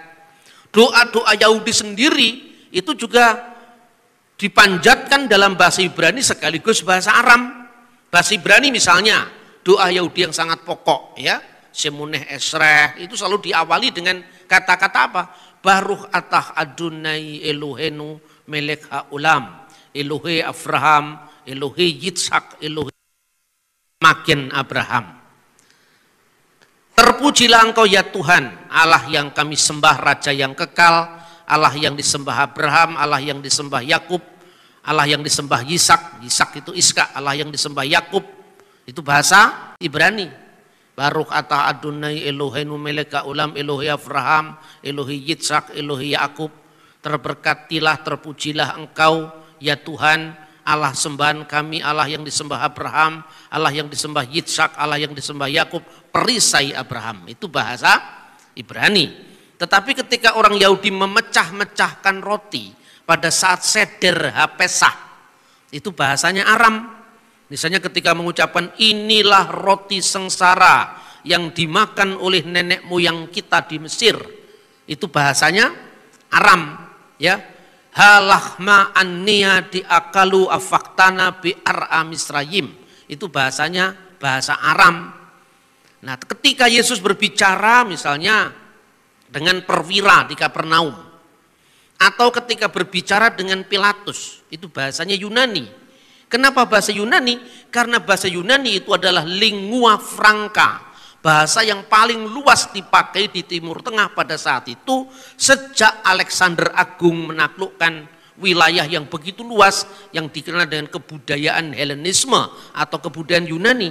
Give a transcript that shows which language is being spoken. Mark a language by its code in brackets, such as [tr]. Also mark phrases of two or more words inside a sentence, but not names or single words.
[id] Doa-doa Yahudi sendiri itu juga dipanjatkan dalam bahasa Ibrani sekaligus bahasa Aram. Bahasa Ibrani misalnya doa Yahudi yang sangat pokok ya, Shemuneh Esreh, itu selalu diawali dengan kata-kata apa? [he] ברוך אתה אדוני אלוהינו מלך העולם, אלוהי אברהם, אלוהי יצחק, אלוהי מגן אברהם. [id] Terpujilah Engkau ya Tuhan, Allah yang kami sembah, Raja yang kekal, Allah yang disembah Abraham, Allah yang disembah Yakub, Allah yang disembah Yisak, Yisak itu Iska, Allah yang disembah Yakub. Itu bahasa Ibrani. [he] ברוך אתה אדוני אלוהינו מלך העולם, אלוהי אברהם, אלוהי יצחק, אלוהי יעקב. [id] Terberkatilah, terpujilah Engkau ya Tuhan, Allah sembahan kami, Allah yang disembah Abraham, Allah yang disembah Yitzhak, Allah yang disembah Yakub, perisai Abraham. Itu bahasa Ibrani. Tetapi ketika orang Yahudi memecah-mecahkan roti pada saat seder HaPesah, itu bahasanya Aram. Misalnya ketika mengucapkan inilah roti sengsara yang dimakan oleh nenek moyang kita di Mesir, itu bahasanya Aram. Ya, [arc] הא לחמא עניא די אכלו אבהתנא בארעא דמצרים, [id] itu bahasanya bahasa Aram. Nah, ketika Yesus berbicara misalnya dengan perwira di Kapernaum, atau ketika berbicara dengan Pilatus, itu bahasanya Yunani. Kenapa bahasa Yunani? Karena bahasa Yunani itu adalah lingua franca, bahasa yang paling luas dipakai di Timur Tengah pada saat itu sejak Alexander Agung menaklukkan wilayah yang begitu luas yang dikenal dengan kebudayaan Helenisme atau kebudayaan Yunani.